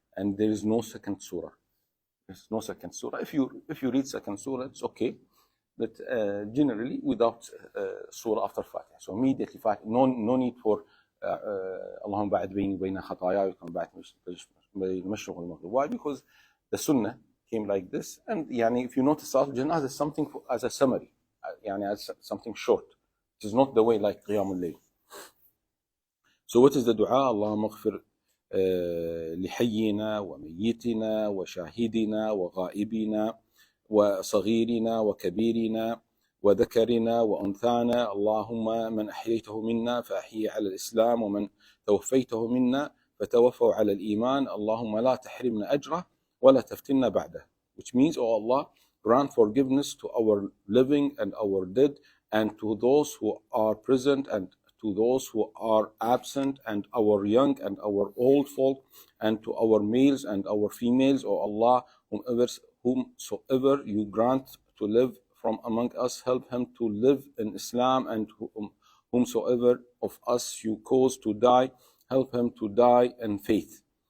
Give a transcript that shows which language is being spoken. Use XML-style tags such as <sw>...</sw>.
<en>And there is no second surah. There's no second surah. If you read second surah, it's okay. But generally without surah after Fatiha. So immediately Fatiha. No need for</en> <ar>اللهم بعد بيني وبين خطاياي وكم بعد المشرق والمغرب.</ar> <en>Why? Because the sunnah came like this, and yani, if you notice Salatul Janazah is something as a summary, yani, as something short. It is not the way like Qiyamul Layl. So what is the dua?</en> <ar>Allahumma ighfir لحينا وميتنا وشاهدنا وغائبنا وصغيرنا وكبيرنا وذكرنا وأنثانا اللهم من أحييته منا فأحيي على الإسلام ومن توفيته منا فتوفوا على الإيمان اللهم لا تحرمنا أجره ولا تفتنا بعده.</ar> <en>Which means, oh Allah, grant forgiveness to our living and our dead, and to those who are present and to those who are absent, and our young and our old folk, and to our males and our females, O Allah, whomsoever you grant to live from among us, help him to live in Islam, and whomsoever of us you cause to die, help him to die in faith.</en>